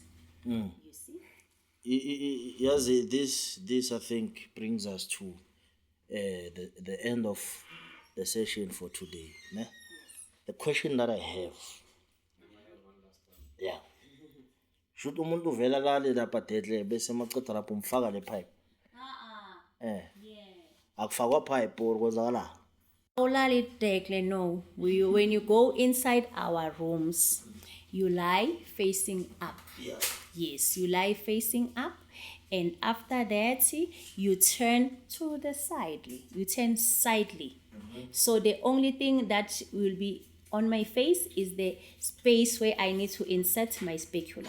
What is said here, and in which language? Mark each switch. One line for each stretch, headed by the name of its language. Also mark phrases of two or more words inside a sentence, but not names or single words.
English: You see? Yes, this I think brings us to the end of the session for today. Ne? The question that I have. Yeah.
North Ndebele: Should umuntu vela lale lapha dedle bese maqeda lapho umfaka le pipe? Akufakwa pipe or kwenzakala?
English: No. When you go inside our rooms, you lie facing up. Yeah. Yes, you lie facing up. And after that, you turn to the side. You turn sidely. So the only thing that will be on my face is the space where I need to insert my speculum.